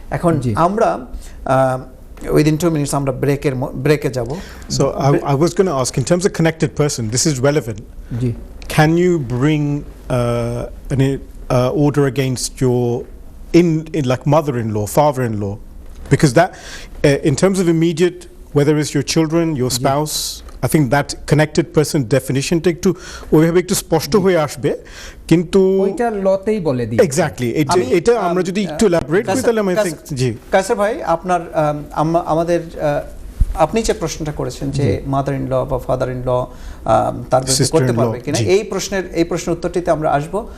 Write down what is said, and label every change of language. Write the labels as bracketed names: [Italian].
[Bangla] এখন আমরা [English] within 2 minutes [Bangla] আমরা ব্রেকে যাব। [English] So I was going to ask, in terms of connected person, this is relevant. Can you bring an order against your in like mother-in-law, father-in-law? Because that, in terms of immediate, whether it's your children, your spouse, I think that connected person definition [Bangla] টা একটু ওইভাবে একটু স্পষ্ট হয়ে আসবে, কিন্তু ওইটা লতেই বলে দিই। এক্স্যাক্টলি, এটা আমরা যদি একটু এলাবোরেট করি তাহলে আমি থিংক। জি কায়সার ভাই, আপনার আমাদের আপনি যে প্রশ্নটা করেছেন যে মাদার ইন ল বা ফাদার ইন ল তার বিরুদ্ধে করতে পারবে কিনা, এই প্রশ্নের উত্তরটিতে আমরা আসব।